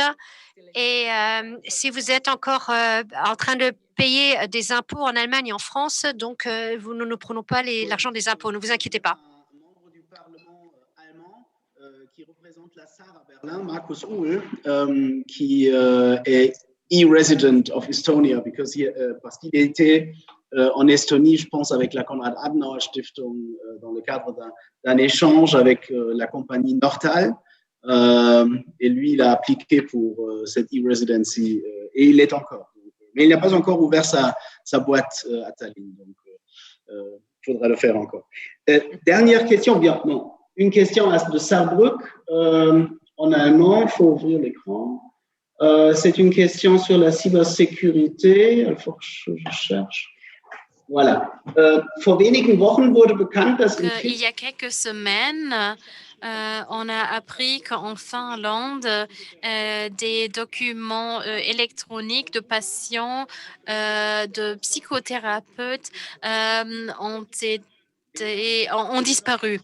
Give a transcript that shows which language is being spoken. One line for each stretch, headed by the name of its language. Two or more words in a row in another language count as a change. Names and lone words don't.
French: Et si vous êtes encore en train de payer des impôts en Allemagne et en France, donc nous ne prenons pas l'argent des impôts, ne vous inquiétez pas. Un membre du Parlement allemand qui représente la SAR à Berlin, Markus Uhl, qui est
English: e-resident of Estonia,
French: parce qu'il était en Estonie, je pense, avec la Konrad Adenauer Stiftung, dans le cadre d'un échange avec la compagnie Nortal. Et lui, il a appliqué pour cette e-residency et il l'est encore. Mais il n'a pas encore ouvert sa boîte à Tallinn. Donc, il faudra le faire encore. Dernière question, bien, non, une question de Saarbrück en allemand. Il faut ouvrir l'écran. C'est une question sur la cybersécurité. Il faut que je cherche. Voilà.
German: Vor wenigen Wochen wurde bekannt, dass
French: il y a quelques semaines, on a appris qu'en Finlande, des documents électroniques de patients, de psychothérapeutes ont disparu.